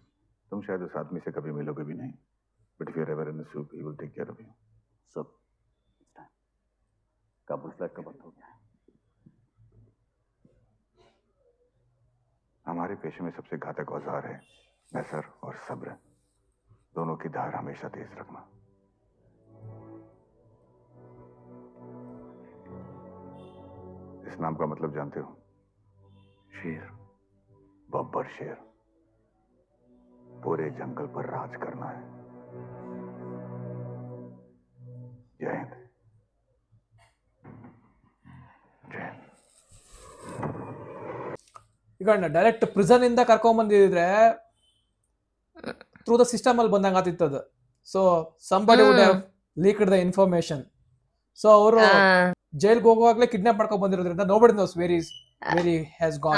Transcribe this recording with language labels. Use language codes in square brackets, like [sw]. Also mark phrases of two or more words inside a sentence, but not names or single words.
[hi] तुम शायद उस आदमी से कभी मिलोगे भी नहीं, [en] But if you are ever in the soup he will take care of you. [hi] सब काबुल फ्लैट का बंद हो गया है. हमारे पेशे में सबसे घातक औजार है नसर और सब्र. दोनों की धार हमेशा तेज रखना. इस नाम का मतलब जानते हो? शेर. बब्बर शेर. पूरे जंगल पर राज करना है. जय हिंद. जय हिंद. [kn] ಈಗ [en] direct prison [kn] ಇಂದ ಕರ್ಕೊಂಡ್ ಬಂದಿದ್ರೆ [en] through the system [kn] ಅಲ್ಲಿ ಬಂದಂಗ ಆತಿತ್ತದು. [en] So somebody would have leaked the information. [kn] ಸೊ ಅವರು ಜೈಲ್ಗೆ ಹೋಗುವಾಗ್ಲೇ ಕಿಡ್ನಾಪ್ ಮಾಡ್ಕೊಂಡ್ ಬಂದಿರೋದ್ರಿಂದ [en] nobody knows very has gone.